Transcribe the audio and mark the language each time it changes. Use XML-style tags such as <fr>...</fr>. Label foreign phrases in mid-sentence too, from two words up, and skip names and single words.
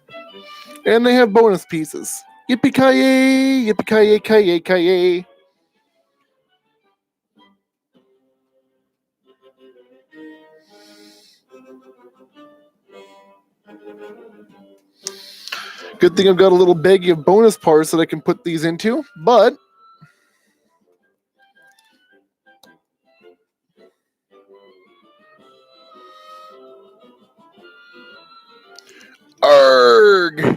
<en>And they have bonus pieces. Yippee-ki-yay! Yippee-ki-yay, ki-yay, ki-yay. Good thing I've got a little baggie of bonus parts that I can put these into, but arg!</en>